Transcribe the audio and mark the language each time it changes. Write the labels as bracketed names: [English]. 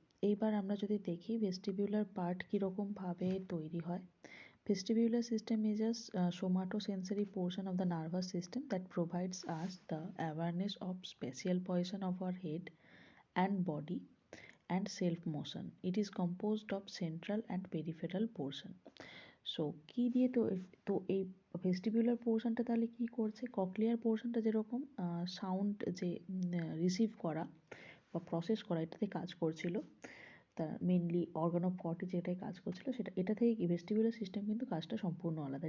[Bangla] এইবার আমরা যদি দেখি ভেস্টিবিউলার পার্ট কীরকমভাবে তৈরি হয়। [English] Vestibular system is a somatosensory portion of the nervous system that provides us the awareness of spatial position of our head and body and self motion. It is composed of central and peripheral portion. [Bangla] So কি দিয়ে তো এই vestibular পোর্শনটা তাহলে কি করছে, cochlear পোর্শনটা যেরকম সাউন্ড যে রিসিভ করা বা প্রসেস করা এটাতে কাজ করছিল, তা মেনলি অর্গান অফ কর্টি যেটাই কাজ করছিল সেটা, এটা থেকে কি ভেস্টিবিউলার সিস্টেম কিন্তু কাজটা সম্পূর্ণ আলাদা।